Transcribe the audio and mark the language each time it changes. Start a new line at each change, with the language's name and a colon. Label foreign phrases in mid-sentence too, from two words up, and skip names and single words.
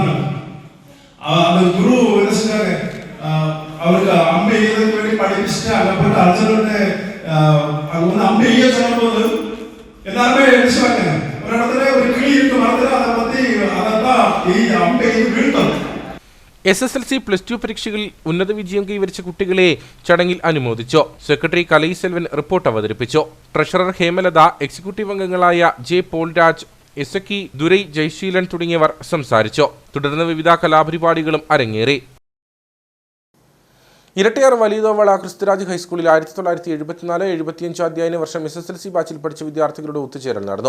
Tamil: அந்த குரு என்ன செஞ்சாங்க, அவருக்கு அம்பை எய்யறதுக்கு வேண்டி படிச்சுட்டு அங்க போயிட்டு அர்ஜுனனை அங்க வந்து அம்பை எய்ய சொல்லும்போது எல்லாருமே என்ன செய்வாங்க, ஒரு இடத்துல ஒரு கிளி இருக்கு மரத்துல அதை பத்தி அதான் அம்பை எய்து வீழ்த்தணும்.
Malayalam: SSLC +2 പരീക്ഷകളിൽ ഉന്നത വിജയം കൈവരിച്ച കുട്ടികളെ ചടങ്ങിൽ അനുമോദിച്ചു. സെക്രട്ടറി കലൈ സെൽവൻ റിപ്പോർട്ട് അവതരിപ്പിച്ചു. ട്രഷറർ ഹേമലത, എക്സിക്യൂട്ടീവ് അംഗങ്ങളായ J. പോൾരാജ്, SK ദുരൈ, ജയശീലൻ തുടങ്ങിയവർ സംസാരിച്ചു. തുടർന്ന് വിവിധ കലാപരിപാടികളും അരങ്ങേറി. ഇരട്ടയാർ വലിയതോവള ക്രിസ്തുരാജ് ഹൈസ്കൂളിൽ 1974-75 അധ്യയന വർഷം SSLC ബാച്ചിൽ പഠിച്ച വിദ്യാർത്ഥികളുടെ ഒത്തുചേരൽ നടന്നു.